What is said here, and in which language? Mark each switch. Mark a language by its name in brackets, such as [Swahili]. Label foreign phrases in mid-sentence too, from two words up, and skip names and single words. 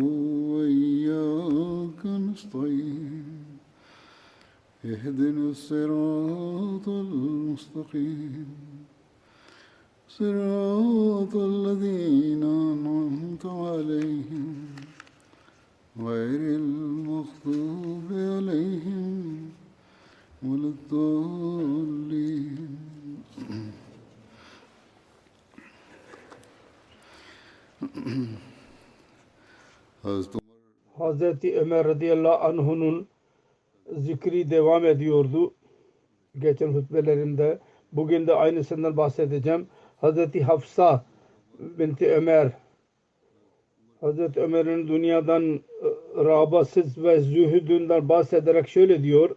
[Arabic] وإياك نستعين اهدنا الصراط المستقيم صراط الذين أنعمت عليهم غير المغضوب عليهم ولا الضالين [Turkish] Hazreti Ömer [Arabic] رضي الله عنه [Turkish] zikri devam ediyordu geçen hutbelerimde. Bugün de aynısından bahsedeceğim. Hazreti Hafsa binti Ömer, Hazreti Ömer'in dünyadan rağbasız ve zühdünden bahsederek şöyle diyor.